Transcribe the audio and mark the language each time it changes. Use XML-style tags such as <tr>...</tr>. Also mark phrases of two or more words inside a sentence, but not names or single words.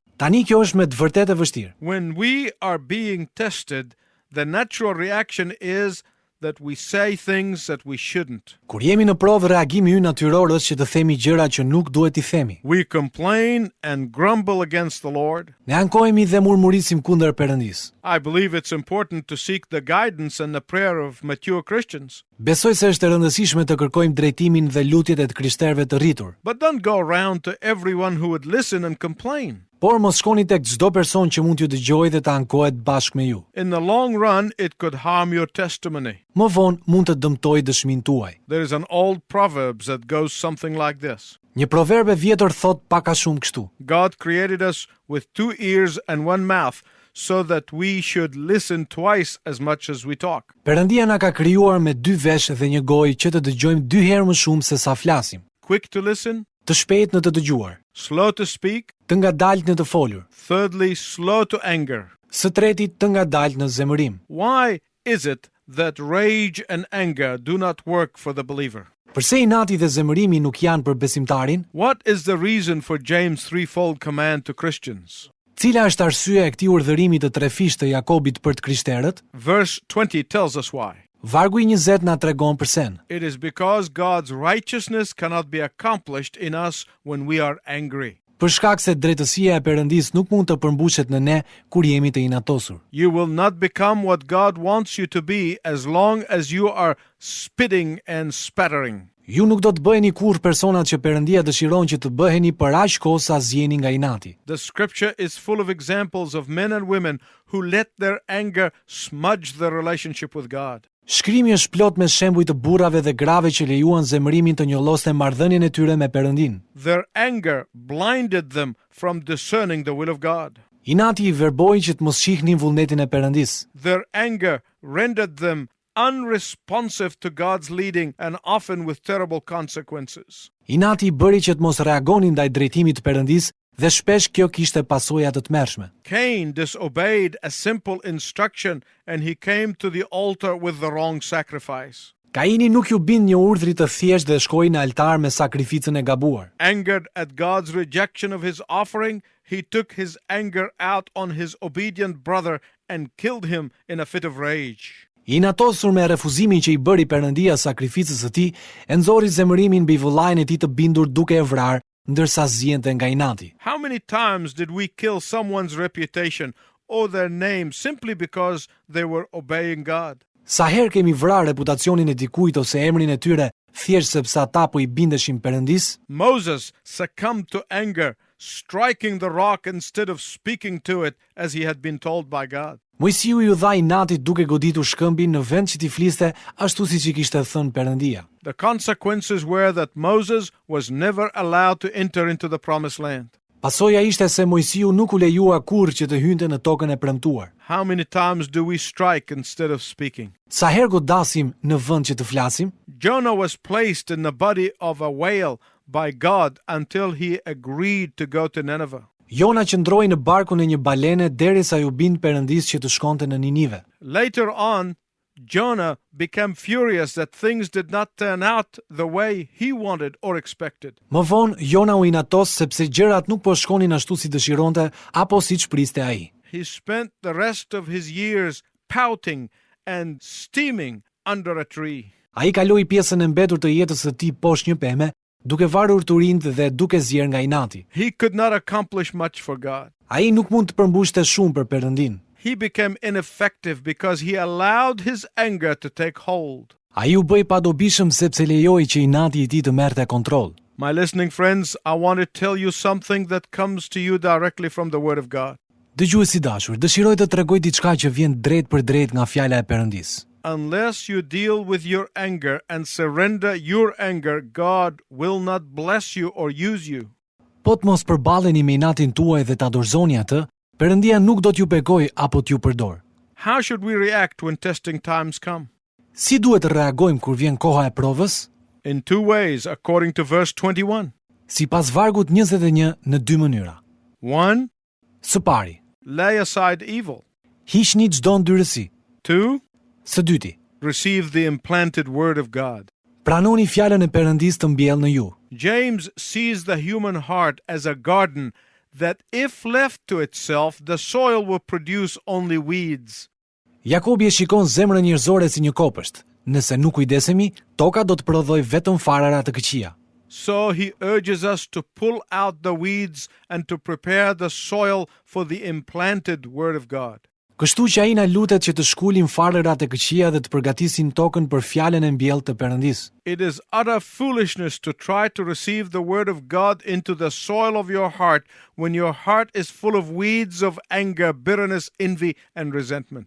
<sq>tani kjo është me të vërtetë e vështirë.</sq> <en>When we are being tested, the natural reaction is that we say things that we shouldn't.</en> <sq>Kur jemi në provë, reagimi ynë natyror është që të themi gjëra që nuk duhet I themi.</sq> <en>We complain and grumble against the Lord.</en> <sq>Ne ankohemi dhe murmurisim kundër Perëndis.</sq> <en>I believe it's important to seek the guidance and the prayer of mature Christians.</en> <sq>Besoj se është e rëndësishme të kërkojmë drejtimin dhe lutjet e të krishterëve të rritur.</sq> <en>But don't go around to everyone who would listen and complain.</en> <sq>Por mos shkoni tek çdo person që mund t'ju dëgjojë dhe të ankohet bashkë me ju.</sq> <en>In the long run, it could harm your testimony.</en> <sq>Më vonë mund të dëmtojë dëshminë tuaj.</sq> <en>There is an old proverb that goes something like this.</en> <sq>Një proverb e vjetër thot pak a shumë kështu:</sq> <en>God created us with 2 ears and 1 mouth so that we should listen twice as much as we talk.</en> <sq>Perëndia na ka krijuar me 2 vesh dhe një gojë që të dëgjojmë 2 herë më shumë se sa flasim.</sq> <en>Quick to listen,</en> <sq>Të shpejt në të dëgjuar,</sq> <en>slow to speak,</en> <sq>të ngadalt në të folur,</sq> <en>thirdly, slow to anger.</en> <sq>së treti të ngadalt në zemërim.</sq> <en>Why is it that rage and anger do not work for the believer?</en> <sq>Përse inati dhe zemërimi nuk janë për besimtarin?</sq> <en>What is the reason for James' threefold command to Christians?</en> <sq>Cila është arsyeja e këtij urdhërimi të trefisht të Jakobit për të krishterët?</sq> <en>Verse 20 tells us why.</en> <sq>Vargu I 20 na tregon përsen.</sq> <en>It is because God's righteousness cannot be accomplished in us when we are angry.</en> <sq>Për shkak se drejtësia e Perëndis nuk mund të përmbushet në ne kur jemi të inatosur.</sq> <en>You will not become what God wants you to be as long as you are spitting and spattering.</en> <sq>Ju nuk do të bëheni kurrë personat që Perëndia dëshiron që të bëheni për aq kohë sa zjeni nga inati.</sq> <en>The scripture is full of examples of men and women who let their anger smudge their relationship with God.</en> <sq>Shkrimi është plot me shembuj të burrave dhe grave që lejuan zemërimin të njolloste marrëdhënien e tyre me Perëndin.</sq> <en>Their anger blinded them from discerning the will of God.</en> <sq>Inati I verboi që të mos shihnin vullnetin e Perëndis.</sq> <en>Their anger rendered them unresponsive to God's leading and often with terrible consequences.</en> <sq>Inati I bëri që të mos reagonin ndaj drejtimit të Perëndis dhe shpesh kjo kishte pasoja të tmerrshme.</sq> <en>Cain disobeyed a simple instruction and he came to the altar with the wrong sacrifice.</en> <sq>Kaini nuk ju bind një urdhri të thjeshtë dhe shkoi në altar me sakrificën e gabuar.</sq> <en>Angered at God's rejection of his offering, he took his anger out on his obedient brother and killed him in a fit of rage.</en> <sq>I natosur me refuzimin që I bëri Perëndia sakrificës së tij, e nxori zemërimin mbi vëllain e tij të bindur duke e vrarë, ndërsa zjente nga inati.</sq> <en>How many times did we kill someone's reputation or their name simply because they were obeying God?</en> <sq>Sa herë kemi vrarë reputacionin e dikujt ose emrin e tyre thjesht sepse ata po I bindeshin Perëndis?</sq> <en>Moses succumbed to anger, striking the rock instead of speaking to it as he had been told by God.</en> <sq>Mojsiu ju dha inatit duke goditur shkëmbin në vend që t'i fliste ashtu siç I kishte thënë Perëndia.</sq> <en>The consequences were that Moses was never allowed to enter into the promised land.</en> <sq>Pasoja ishte se Mojsiu nuk u lejua kurrë që të hynte në tokën e premtuar.</sq> <en>How many times do we strike instead of speaking?</en> <sq>Sa herë godasim në vend që të flasim?</sq> <en>Jonah was placed in the body of a whale by God until he agreed to go to Nineveh.</en> <sq>Jona qëndroi në barkun e një balene derisa ju bind Perëndis që të shkonte në Ninive.</sq> <en>Later on, Jonah became furious that things did not turn out the way he wanted or expected.</en> <sq>Më vonë, Jona u inatos sepse gjërat nuk po shkonin ashtu si dëshironte apo siç priste ai.</sq> <en>He spent the rest of his years pouting and steaming under a tree.</en> <sq>Ai kaloi pjesën e mbetur të jetës së tij poshtë një peme, duke varur turind dhe duke zier nga inati.</sq> <en>He could not accomplish much for God.</en> <sq>Ai nuk mund të përmbushte shumë për Perëndin.</sq> <en>He became ineffective because he allowed his anger to take hold.</en> <sq>Ai u bëi padobishëm sepse lejoi që inati i tij të merrte kontroll.</sq> <en>My listening friends, I want to tell you something that comes to you directly from the Word of God.</en> <sq>Dëgjuesi i dashur, dëshiroj të tregoj diçka që vjen drejt për drejt nga fjala e Perëndis.</sq> <en>Unless you deal with your anger and surrender your anger, God will not bless you or use you.</en> <sq>Po të mos përballeni me inatin tuaj dhe ta dorëzoni atë, Perëndia nuk do t'ju bekoj apo t'ju përdor.</sq> <en>How should we react when testing times come?</en> <sq>Si duhet të reagojmë kur vjen koha e provës?</sq> <en>In two ways, according to verse 21.</en> <sq>Sipas vargut 21 në dy mënyra.</sq> <en>1.</en> <sq>Së pari,</sq> <en>Lay aside evil.</en> <sq>hiqni çdo ndyrësi.</sq> <en>2.</en> <sq>Së dyti,</sq> <en>Receive the implanted word of God.</en> <sq>pranoni fjalën e Perëndis të mbjellë në ju.</sq> <en>James sees the human heart as a garden that if left to itself, the soil will produce only weeds.</en> <sq>Jakobi e shikon zemrën njerëzore si një kopësht. Nëse nuk kujdesemi, toka do të prodhoj vetëm farara të këqija.</sq> <en>So he urges us to pull out the weeds and to prepare the soil for the implanted word of God.</en> <sq>Kështu që ai na lutet që të shkulim farërat e këqija dhe të përgatisim tokën për fjalën e mbjellë të Perëndis.</sq> <en>It is utter foolishness to try to receive the word of God into the soil of your heart when your heart is full of weeds of anger, bitterness, envy, and resentment.</en>